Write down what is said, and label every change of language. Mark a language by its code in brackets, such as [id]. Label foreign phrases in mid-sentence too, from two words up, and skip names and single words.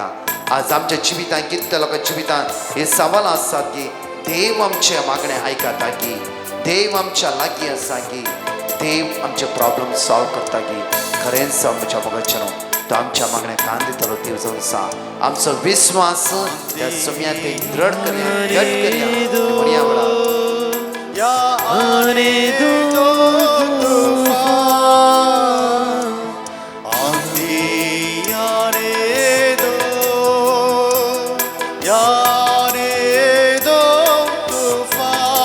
[kok] आज आमच्या जिवितांत कितल्या लोकांच्या जिवितांत हे सवाल आसात की देव आमचे मागणे आयकता की देव आमच्या लागीं आसा की देव आमचे [en] problem solve [kok] करता की खरेंच आमच्या मोगाचें तो आमच्या मागण्या कान दितलो देव जावन आसा. आमचो विश्वास त्या सुम्या ते दृढ करया, घट करया. म्हणया वेळार [hi] आने दो तूफान, आंधी आने दो, आने दो तूफान.